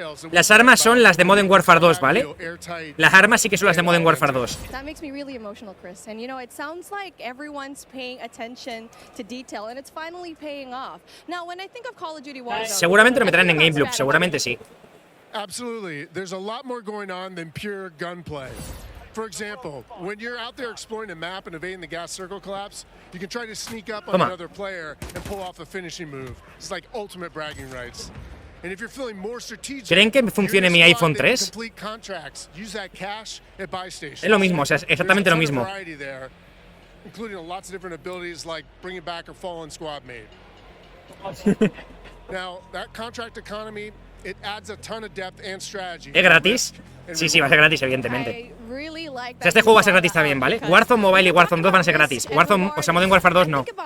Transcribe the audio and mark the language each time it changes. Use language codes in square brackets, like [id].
[es] Las armas son las de Modern Warfare 2, ¿vale? Las armas sí que son las de Modern Warfare 2. [en] That makes me really emotional, Chris. And you know, it sounds like everyone's paying attention to detail, and it's finally paying off. Now, when I think of Call of Duty Warzone, [es] Seguramente lo meterán en Game Loop, seguramente sí. [en] Absolutely. There's a lot more going on than pure gunplay. For example, when you're out there exploring a map and evading the gas circle collapse, you can try to sneak up on another player and pull off a finishing move. It's like ultimate bragging rights. And if you're feeling more strategic, [es] ¿Creen que funcione mi iPhone 3? [en] complete contracts, use that cash at buy stations. [es] Es lo mismo, o sea, es exactamente lo mismo. [en] There, including lots of different abilities like bringing back a fallen squad mate. Now, that contract economy, it adds a ton of depth and strategy. [es] ¿Es gratis? Sí, sí, va a ser gratis, evidentemente. O sea, este juego va a ser gratis también, ¿vale? Warzone Mobile y Warzone 2 van a ser gratis. Warzone, o sea, Modern Warfare 2 no.